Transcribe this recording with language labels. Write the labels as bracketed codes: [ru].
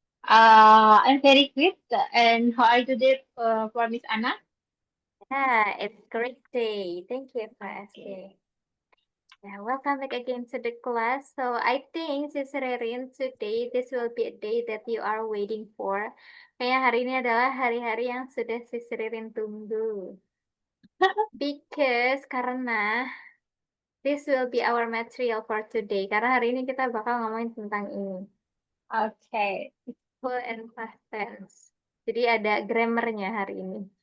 [en] I'm very good. And how are you today for Miss Anna? It's great day. Thank you for Okay. asking. Yeah, welcome back again to the class. So I think, Sis Ririn, today this will be a day that you are waiting for. [id] Kayaknya hari ini adalah hari-hari yang sudah Sis Ririn tunggu. Karena [en] this will be our material for today. [id] Karena hari ini kita bakal ngomongin tentang ini. [en] Okay. Full and past tense. [id] Jadi ada grammarnya hari ini.